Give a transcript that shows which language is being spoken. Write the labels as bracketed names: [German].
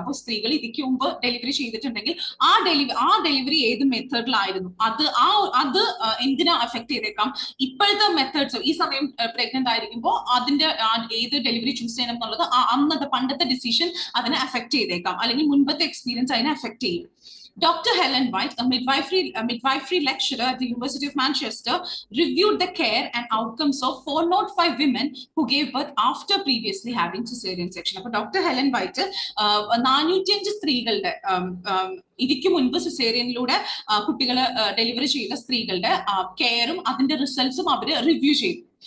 [Malayalam] അപ്പൊ സ്ത്രീകൾ ഇതിക്ക് മുമ്പ് ഡെലിവറി ചെയ്തിട്ടുണ്ടെങ്കിൽ ആ ഡെലിവറി ഏത് മെത്തേഡിലായിരുന്നു അത് എന്തിനാ എഫക്ട് ചെയ്തേക്കാം. ഇപ്പോഴത്തെ മെത്തേഡ്സ് ഈ സമയം പ്രഗ്നന്റ് ആയിരിക്കുമ്പോൾ അതിന്റെ ഏത് ഡെലിവറി ചൂസ് ചെയ്യണം എന്നുള്ളത് അന്നത്തെ പണ്ടത്തെ ഡിസിഷൻ അതിനെ എഫക്ട് ചെയ്തേക്കാം, അല്ലെങ്കിൽ മുൻപത്തെ എക്സ്പീരിയൻസ് അതിനെ എഫക്ട് ചെയ്യും. [English] Dr. Helen White, a midwifery lecturer at the University of Manchester, reviewed the care and outcomes of 405 women who gave birth after previously having cesarean section. [Malayalam] അപ്പോൾ ഡോക്ടർ ഹെലൻ വൈറ്റ് 405 സ്ത്രീകളുടെ ഇതിക്ക് മുൻപ് സിസേറിയനിലൂടെ കുട്ടികളെ delivery ചെയ്ത സ്ത്രീകളുടെ കെയറും അതിന്റെ റിസൾട്ട്സും അവര് റിവ്യൂ ചെയ്തു.